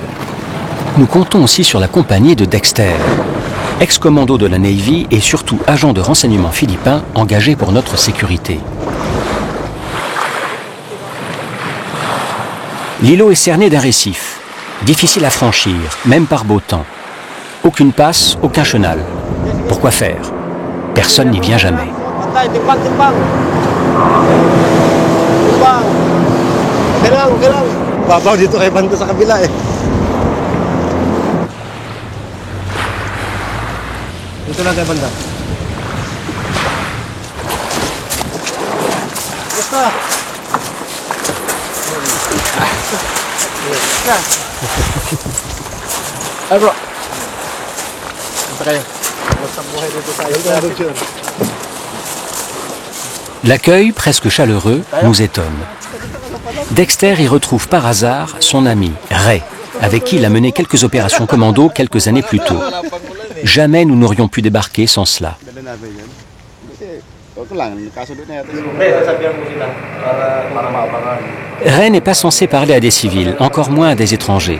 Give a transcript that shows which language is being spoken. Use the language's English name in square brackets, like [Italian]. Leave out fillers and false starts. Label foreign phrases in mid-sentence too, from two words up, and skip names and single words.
[French] Nous comptons aussi sur la compagnie de Dexter, ex-commando de la Navy et surtout agent de renseignement philippin engagé pour notre sécurité. L'îlot est cerné d'un récif, difficile à franchir, même par beau temps. Aucune passe, aucun chenal. Pourquoi faire? Personne n'y vient jamais. [Filipino] Babaw dito kay banda sa kabila eh. Dito lang kay banda. Basta. Ay bro. Basta kayo. Basta buhay dito tayo. [French] L'accueil, presque chaleureux, nous étonne. Dexter y retrouve par hasard son ami, Ray, avec qui il a mené quelques opérations commando quelques années plus tôt. Jamais nous n'aurions pu débarquer sans cela. Ray n'est pas censé parler à des civils, encore moins à des étrangers.